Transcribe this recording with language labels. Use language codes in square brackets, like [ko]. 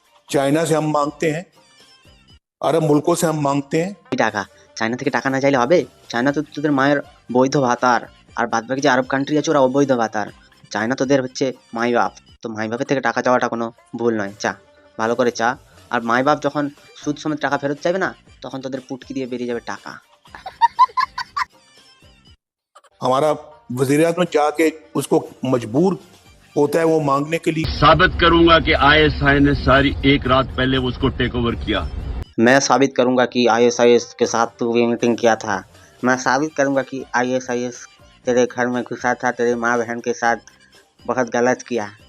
[hi] China से हम मांगते हैं, अरब मुल्कों से हम मांगते हैं। [bn] এই টাকা চায়না থেকে টাকা না চাইলে হবে? চায়না তো তোদের মায়ের বৈধ ভাতার, আর বাদবাকি যে আরব কান্ট্রি আছে ওরা অবৈধ ভাতার। চায়না তোদের হচ্ছে মাই বাপ, তো মাই বাপের থেকে টাকা চাওয়াটা কোনো ভুল নয়। চা, ভালো করে চা। আর মাই বাপ যখন সুদ সমেত টাকা ফেরত চাইবে না, তখন তোদের পুটকি দিয়ে বেরিয়ে যাবে টাকা। [hi] हमारा वजीर आजम जाके उसको मजबूर होता है वो मांगने के लिए। साबित करूंगा कि आईएसआई ने सारी एक रात पहले उसको टेक ओवर किया। मैं साबित करूंगा कि आईएसआईएस के साथ तू भी मीटिंग किया था। मैं साबित करूंगा कि आईएसआईएस तेरे घर में घुसा था, तेरी माँ बहन के साथ बहुत गलत किया।